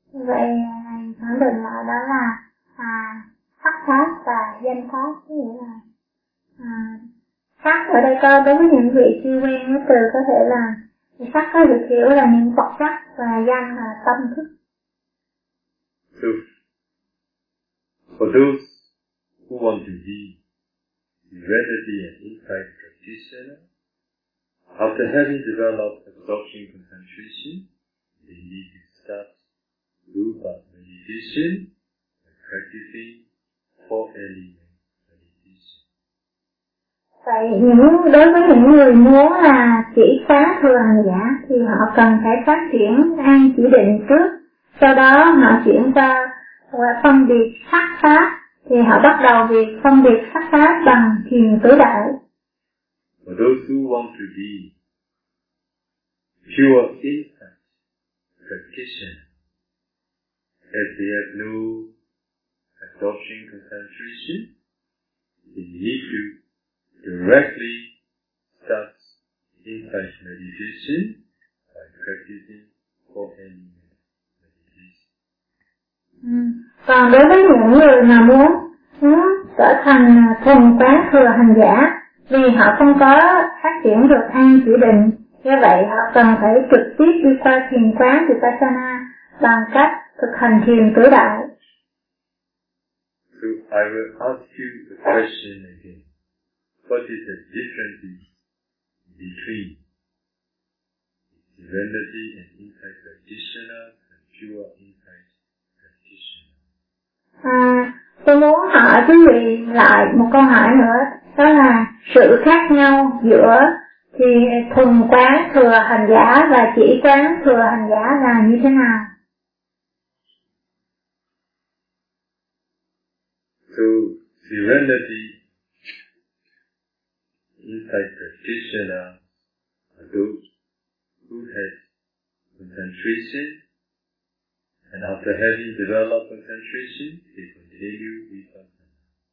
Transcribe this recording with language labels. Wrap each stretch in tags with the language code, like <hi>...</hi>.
<vi>Vậy khẳng định là đó là sắc pháp và danh pháp, có nghĩa là sắc ở đây có đối với những vị chưa quen với từ, có thể là sắc có được hiểu là những vật chất và danh là tâm thức.</vi> <en>So for those who want to be serenity and insight practitioner, after having developed absorption concentration, they need to start rupa meditation, practicing four element meditation.</en> <vi>Vậy đối với những người muốn là chỉ phá thừa hành giả thì họ cần phải phát triển an chỉ định trước, sau đó họ chuyển qua phân biệt sắc pháp, thì họ bắt đầu việc phân biệt sắc pháp bằng thiền tứ đại.</vi> <en>For those who want to be pure insight practitioner, as they have no absorption concentration, they need to directly start insight meditation by practicing four element meditation.</en> <vi>Còn đối với những người mà muốn trở thành thuần quán thừa hành giả, vì họ không có phát triển được an chỉ định, như vậy họ cần phải trực tiếp đi qua thiền quán Vipassana bằng cách thực hành thiền tứ đại.</vi> <en>So So I will ask you the question again. What is the difference between serenity and insight practitioner and pure insight practitioner?</en> <vi>Tôi muốn hỏi quý vị lại một câu hỏi nữa, đó là sự khác nhau giữa thì thuần quán thừa hành giả và chỉ quán thừa hành giả là như thế nào?</vi> <en>So, serenity, insight practitioner, are those who have concentration, and after having developed concentration, they continue with concentration.</en>